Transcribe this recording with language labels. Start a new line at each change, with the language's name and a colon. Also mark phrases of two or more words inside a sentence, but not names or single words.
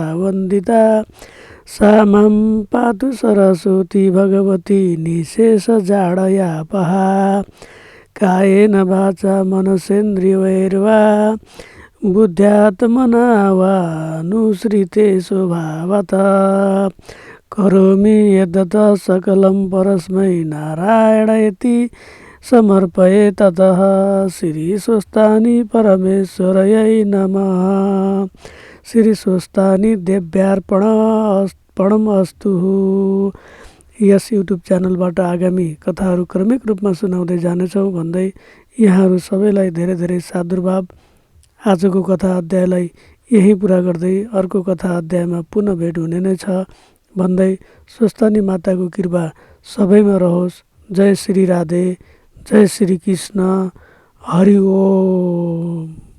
Sanskrit: वन्दिता सा मां पातु सरस्वती भगवती निःशेषजाडयापहा कायेन वाचा मनसेन्द्रियैर्वा बुद्ध्यात्मना वा नुसृते स्वभावतः करोमि यद्यत् सकलं परस्मै नारायणेति समर्पये ततः श्रीस्वस्तानि परमेश्वरयै नमः। श्रीस्वस्तानि देव्यार्पणमस्तु।
Nepali: यस युट्युब च्यानलबाट आगामी कथाहरू क्रमिक रूपमा सुनाउँदै जानेछौँ भन्दै यहाँहरू सबैलाई धेरै धेरै सादुर्भाव। आजको कथा अध्यायलाई यही पुरा गर्दै अर्को कथा अध्यायमा पुनः भेट हुने नै छ भन्दै स्वस्थानी माताको कृपा सबैमा रहोस्। जय श्री राधे, जय श्री कृष्ण, हरि ओम।